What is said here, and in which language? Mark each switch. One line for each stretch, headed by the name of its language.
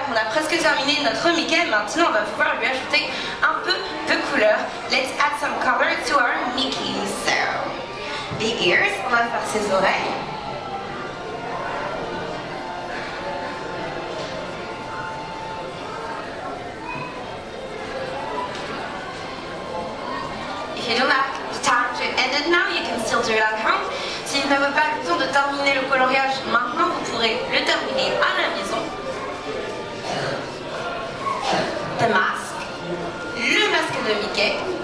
French: Presque terminé notre Mickey, maintenant on va pouvoir lui ajouter un peu de couleur.
English: Let's add some color to our Mickey. So, the ears,
French: on va faire ses oreilles.
English: If you don't have the time to end it now, you can still do it at home.
French: Si vous n'avez pas le temps de terminer le coloriage maintenant, vous pourrez le terminer à la maison.
English: The mask,
French: le masque de Mickey.